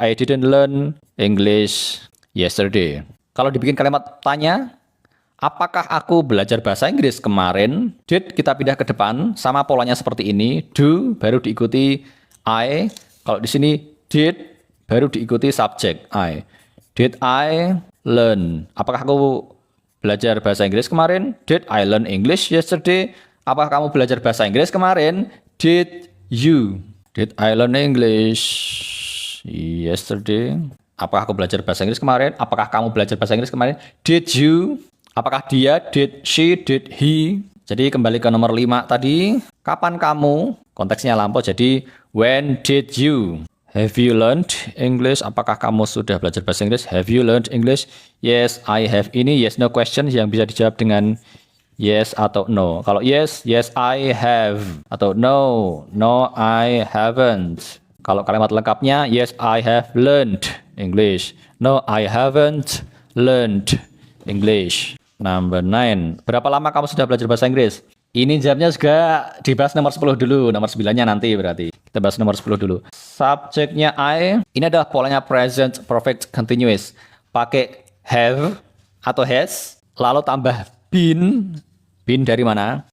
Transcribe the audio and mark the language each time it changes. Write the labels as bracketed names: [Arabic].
[English] I didn't learn English yesterday. [Indonesian] Kalau dibikin kalimat tanya, apakah aku belajar bahasa Inggris kemarin? Did kita pindah ke depan. Sama polanya seperti ini. Do baru diikuti I. Kalau di sini did baru diikuti subjek I. [English] Did I learn? [Indonesian] Apakah aku belajar bahasa Inggris kemarin? [English] Did I learn English yesterday? [Indonesian] Apakah kamu belajar bahasa Inggris kemarin? [English] Did you? Did I learn English yesterday? [Indonesian] Apakah aku belajar bahasa Inggris kemarin? Apakah kamu belajar bahasa Inggris kemarin? [English] Did you? [Indonesian] Apakah dia? [English] Did she? Did he? [Indonesian] Jadi kembali ke nomor 5 tadi. Kapan kamu? Konteksnya lampau. Jadi [English] when did you? Have you learned English? [Indonesian] Apakah kamu sudah belajar bahasa Inggris? [English] Have you learned English? Yes, I have. [Indonesian] Ini yes no question yang bisa dijawab dengan yes atau no. Kalau yes, [English] yes I have. [Indonesian] Atau no, [English] no I haven't. Kalau kalimat lengkapnya, yes I have learned English. No I haven't learned English. Number 9. [Indonesian] Berapa lama kamu sudah belajar bahasa Inggris? Ini jawabnya juga dibahas nomor 10 dulu. Nomor 9-nya nanti berarti. Kita bahas nomor 10 dulu. Subjeknya I. Ini adalah polanya present perfect continuous. Pakai have atau has. Lalu tambah been. Been dari mana?